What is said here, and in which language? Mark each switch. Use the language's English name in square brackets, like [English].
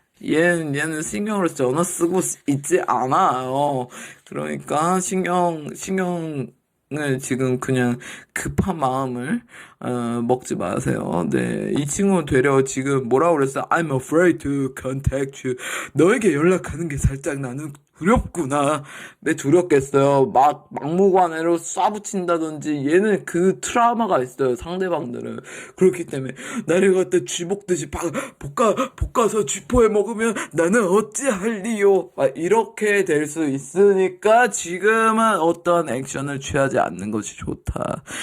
[Korean] 얘는 신경을 전혀 쓰고 있지 않아요. 그러니까 신경을 지금 그냥 급한 마음을 먹지 마세요. 네, 이 친구는 되려 지금 뭐라고 그랬어요? [English] I'm afraid to contact you. [Korean] 너에게 연락하는 게 살짝 나는 두렵구나. 왜 두렵겠어요? 막무가내로 쏴붙인다든지, 얘는 그 트라우마가 있어요, 상대방들은. 그렇기 때문에 나를 갖다 쥐볶듯이 볶아서 쥐포에 먹으면 나는 어찌할리요, 이렇게 될 수 있으니까 지금은 어떤 액션을 취하지 않는 것이 좋다.